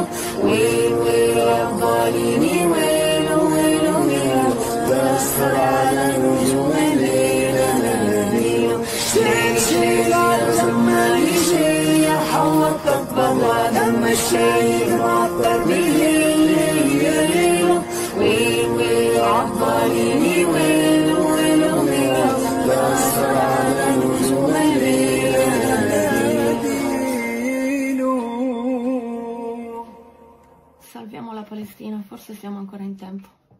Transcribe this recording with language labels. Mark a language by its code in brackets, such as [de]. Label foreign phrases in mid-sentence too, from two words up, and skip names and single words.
[ar] ويل ويل الظالمين ويل ويل ويل أسهر على نجوم الليل أنا نبيله شين شين يا زماني شين يا حوطك برا دم الشين معطر بالليل ويل ويل عالظالمين ويل ويل ويل أسهر على نجوم الليل [it] Salviamo la Palestina, forse siamo ancora in tempo.